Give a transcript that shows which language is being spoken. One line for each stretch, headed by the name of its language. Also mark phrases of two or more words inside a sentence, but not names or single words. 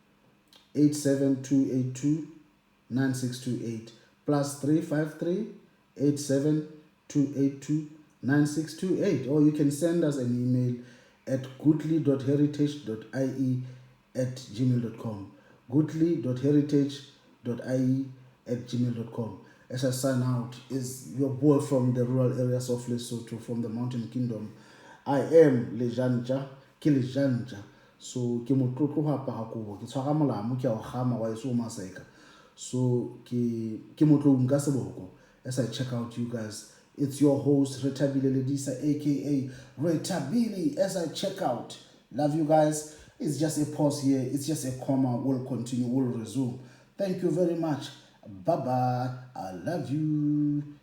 English: 87282 9628, +353 87282 9628, or you can send us an email at goodly.heritage.ie@gmail.com, goodly.heritage.ie@gmail.com. As I sign out, is your boy from the rural areas of Lesotho, from the Mountain Kingdom. I am Lejanja, ke Lejanja.
Southern Sotho: So ke motlotlo hapa hakobo, ke tshwara molamo ke a o gama wa eso maseka. So ke motlo nka seboko.
English: As I check out, you guys, it's your host Retha-Billy, Lelisa-AKA Retha-Billy. As I check out, love you guys. It's just a pause here, it's just a comma. We'll continue, we'll resume. Thank you very much. Bye bye. I love you.